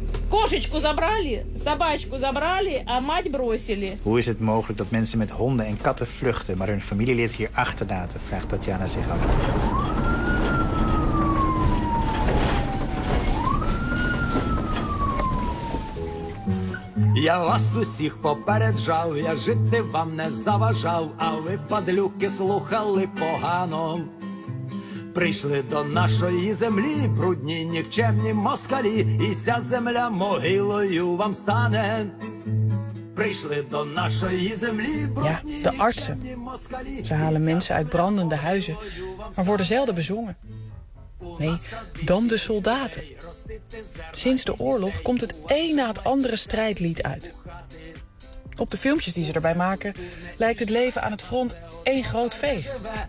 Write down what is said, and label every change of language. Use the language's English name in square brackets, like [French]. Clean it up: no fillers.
[Russian] Кошечку забрали, собачку забрали, а мать бросили. [Dutch] Hoe is het mogelijk dat mensen met honden en katten vluchten, maar hun familielid hier achterlaten? Vraagt Tatjana zich af. [Ukrainian] Я вас усіх попереджав, я жити вам не заважав, а ви падлюки слухали погано. Прийшли до нашої землі, брудні, нікчемні москалі, і ця земля могилою вам стане. Прийшли до нашої землі, брудні. [Dutch] Ja, de artsen. Ze halen mensen uit brandende huizen, maar worden zelden bezongen. Nee, dan de soldaten. Sinds de oorlog komt het een na het andere strijdlied uit. Op de filmpjes die ze erbij maken, lijkt het leven aan het front één groot feest.